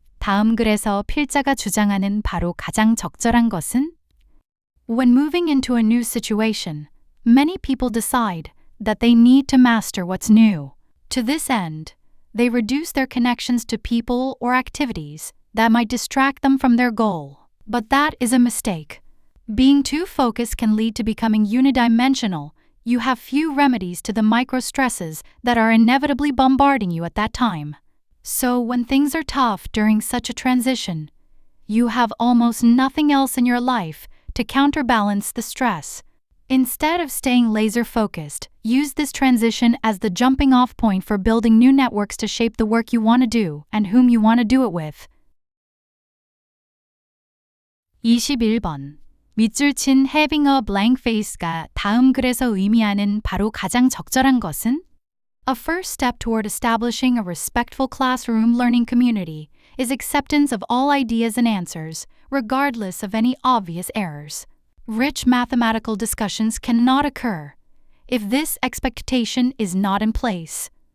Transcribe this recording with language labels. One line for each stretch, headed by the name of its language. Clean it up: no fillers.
Korean: 다음 글에서 필자가 주장하는 바로 가장 적절한 것은?
English: When moving into a new situation, many people decide that they need to master what's new. To this end, they reduce their connections to people or activities that might distract them from their goal. But that is a mistake. Being too focused can lead to becoming unidimensional. You have few remedies to the micro-stresses that are inevitably bombarding you at that time. So when things are tough during such a transition, you have almost nothing else in your life to counterbalance the stress. Instead of staying laser-focused, use this transition as the jumping-off point for building new networks to shape the work you want to do and whom you want to do it with.
Korean: 21번. 밑줄 친
English: having a blank face
Korean: 가 다음 글에서 의미하는 바로 가장 적절한 것은?
English: A first step toward establishing a respectful classroom learning community is acceptance of all ideas and answers, regardless of any obvious errors. Rich mathematical discussions cannot occur if this expectation is not in place.